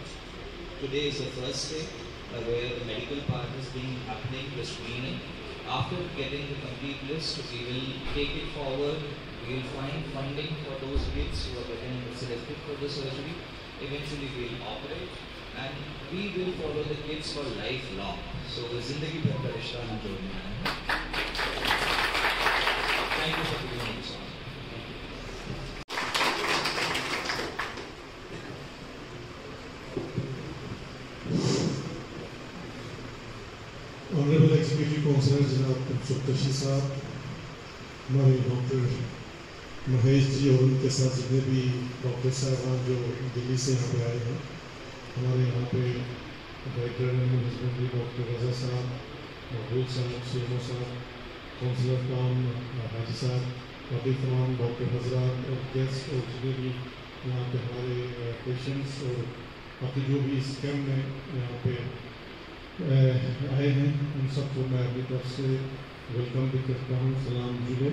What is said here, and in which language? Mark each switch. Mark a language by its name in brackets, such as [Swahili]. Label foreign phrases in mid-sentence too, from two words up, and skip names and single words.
[English] Today is the first day where the medical part is being happening, the screening, after getting the complete list, we will take it forward. We will find funding for those kids who are getting selected for the surgery. Eventually, we will operate, and we will follow the kids for lifelong. So, [Hindi] ज़िंदगी भर का रिश्ता न जोड़ना है. [English] Thank you for giving me this honor. Honorable Executive Councillor [Hindi] जनाब सुप्तशी साहब, हमारे डॉक्टर महेश जी और उनके साथ जितने भी डॉक्टर साहब जो दिल्ली से यहाँ पे आए हैं, हमारे यहाँ पे [English] Director Animal Husbandry [Hindi] डॉक्टर रजा साहब, महबूब साहब, सीएमओ साहब, काउंसलर काम हाजी साहब, बाकी तमाम डॉक्टर हजरात और गेस्ट और जितने भी यहाँ पे हमारे पेशेंट्स और बाकी जो भी इस कैम्प में यहाँ पे आए हैं, उन सबको मैं अपनी तरफ से वेलकम भी करता हूँ, सलाम जुड़े।